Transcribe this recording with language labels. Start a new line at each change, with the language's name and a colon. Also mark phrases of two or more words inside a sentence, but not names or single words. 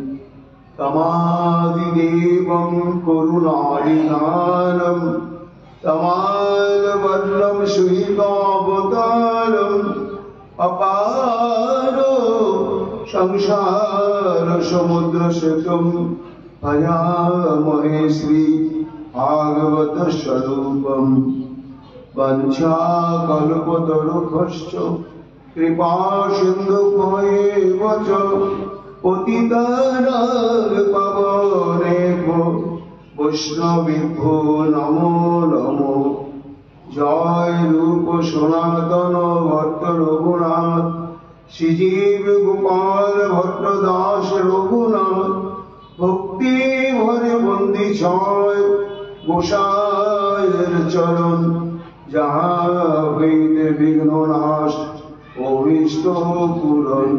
Sanskrit: তমাদিদেবং করুণাদিনানম তমালবর্ণম সুহিতাবতারম অপার সংসার সমুদ্র সেতুম ভজামহে শ্রী ভাগবত স্বরূপম বঞ্ছা কল্পতরুভ্যশ্চ কৃপা সিন্ধুভ্যেব চ পতিতানাং পাবনেভ্যো বৈষ্ণবেভ্যো নমো নমো।
Bangla: জয় রূপ সনাতন ভট্ট রঘুনাথ শ্রীজীব গোপাল ভট্ট দাস রঘুনাথ ভক্তি ভরে বন্দি ছয় গোসাইয়ের চরণ যাহা হইতে বিঘ্ন নাশ অভীষ্ট পূরণ।